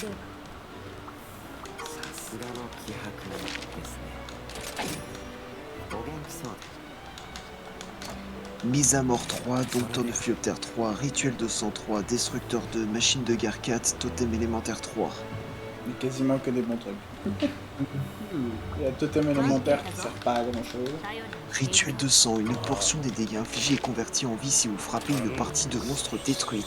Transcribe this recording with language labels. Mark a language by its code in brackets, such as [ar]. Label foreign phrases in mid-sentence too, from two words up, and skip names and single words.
[ja] さすがの気迫ですね。お元気そうで。 [fr] Mise à mort 3, Dompteur de Flioptère 3, Rituel de sang 3, Destructeur 2, Machine de guerre 4, Totem élémentaire 3. Mais quasiment que des bons trucs. Il y a totem élémentaire qui sert pas à grand chose. [ja] 頼りに [fr] Rituel de sang, une portion des dégâts infligés est convertie en vie si vous frappez une partie de monstre détruite.